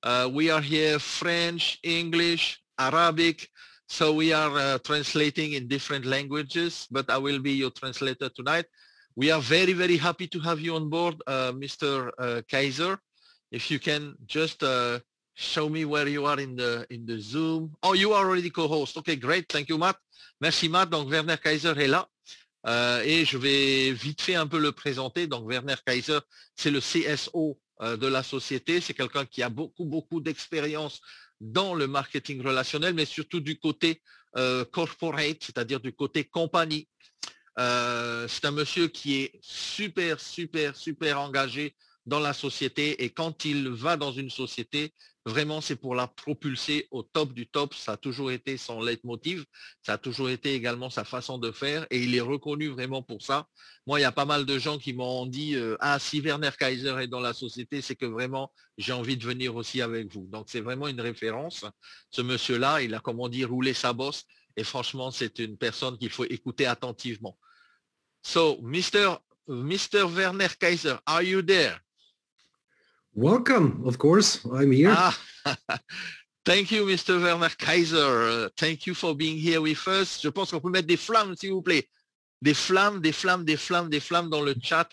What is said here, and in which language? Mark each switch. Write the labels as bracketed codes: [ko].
[en] We are here French, English, Arabic, so we are translating in different languages, but I will be your translator tonight. We are very, very happy to have you on board, Mr. Kaiser. If you can just show me where you are in the Zoom. Oh, you are already co-host. Okay, great. Thank you, Matt. [fr] Merci, Matt. Donc, Werner Kaiser est là. Et je vais vite fait un peu le présenter. Donc, Werner Kaiser, c'est le CSO de la société. C'est quelqu'un qui a beaucoup d'expérience dans le marketing relationnel, mais surtout du côté corporate, c'est-à-dire du côté compagnie. C'est un monsieur qui est super engagé dans la société et quand il va dans une société, vraiment c'est pour la propulser au top du top. Ça a toujours été son leitmotiv, ça a toujours été également sa façon de faire et il est reconnu vraiment pour ça. Moi, il y a pas mal de gens qui m'ont dit ah, si Werner Kaiser est dans la société, c'est que vraiment j'ai envie de venir aussi avec vous. Donc c'est vraiment une référence. Ce monsieur-là, il a, comme on dit, roulé sa bosse et franchement, c'est une personne qu'il faut écouter attentivement. [en] So, Mr. Werner Kaiser, are you there? Welcome, of course, I'm here. Thank you, Mr. Werner Kaiser. Thank you for being here with us. [fr] Je pense qu'on peut mettre des flammes, s'il vous plaît. Des flammes dans le chat.